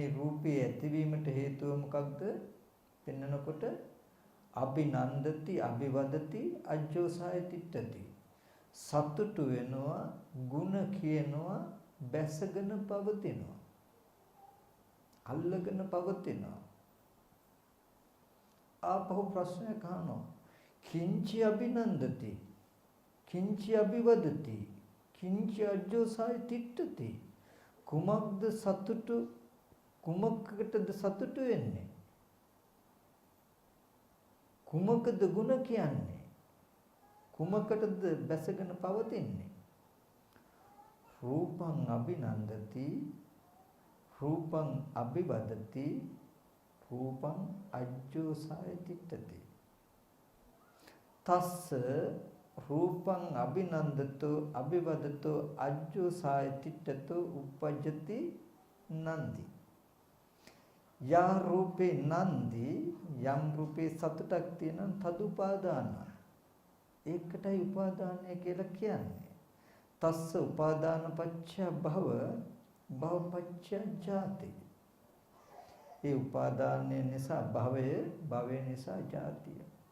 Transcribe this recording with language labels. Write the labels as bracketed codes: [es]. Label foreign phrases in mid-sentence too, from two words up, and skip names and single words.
[si] රූපේ ඇතිවීමට හේතුව මොකක්ද පෙන්නකොට [pi] අභිනන්දති අභිවදති අජ්ජෝසහය තිට්ඨති [si] සතුටු වෙනවා ಗುಣ කියනවා බැසගෙන පවතිනවා අල්ලගෙන පවතිනවා ආපහු ප්‍රශ්නයක් අහනවා [pi] කිංචි අභිනන්දති කිංචි අභිවදති කිංචි අජ්ජෝසහය තිට්ඨති [si] කුමක්ද සතුටු කුමකටද සතුටු වෙන්නේ කුමකද ಗುಣ කියන්නේ කුමකටද බැසගෙන පවතින්නේ [pi] රූපං අභිනන්දති රූපං අභිවදති රූපං අජ්ජෝසහය තිට්ඨති තස්ස රූපං අභිනන්දතෝ අභිවදතෝ අජ්ජෝසහය තිට්ඨතෝ uppajjati නන්දි යා රූපේ නන්දි [si] යම් රූපේ සතුටක් තියෙනම් [pi] තදුපාදාන [si] ඒකටයි උපාදානය කියලා කියන්නේ [pi] තස්ස උපාදාන පච්චය භව භව පච්චය ජාති [si] ඒ උපාදානය නිසා භවය භවය නිසා ජාතිය